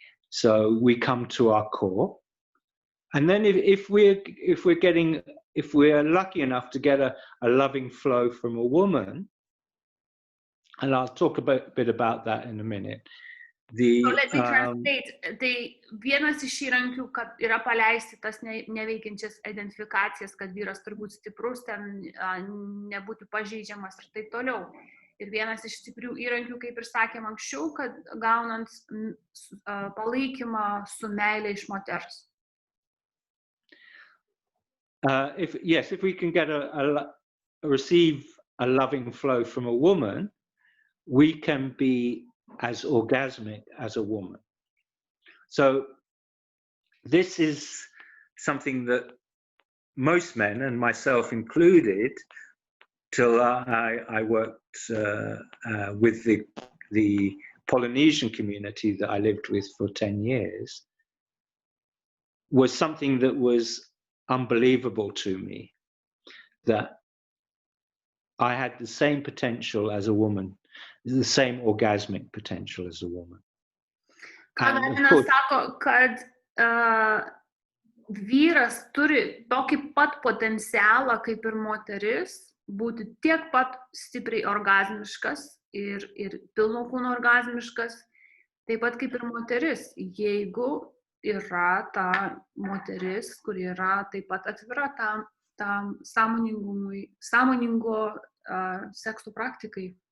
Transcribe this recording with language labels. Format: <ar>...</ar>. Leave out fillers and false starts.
<en>So we come to our core, and then if we're lucky enough to get a loving flow from a woman, and I'll talk a bit about that in a minute. So let me translate.</en> <lt>Tai vienas iš įrankių, kad yra paleisti tas neveikiančias identifikacijas, kad vyras turi būti stiprus, ten nebūti pažeidžiamas ir taip toliau. Ir vienas iš stiprių įrankių, kaip ir sakėm anksčiau, kad gaunant palaikymą su meilė iš moters.</lt> <en>If we can get receive a loving flow from a woman, we can be as orgasmic as a woman. So this is something that most men, and myself included, till I worked with the Polynesian community that I lived with for 10 years, was something that was unbelievable to me, that I had the same potential as a woman, the same orgasmic potential as a woman.</en> <lt>Kadavinas sako, kad vyras turi tokį pat potencialą kaip ir moteris, būti tiek pat stipriai orgazmiškas ir pilno kūno orgazmiškas, taip pat kaip ir moteris, jeigu yra ta moteris, kuri yra taip pat atvira tam sąmoningo sekso praktikai.</lt>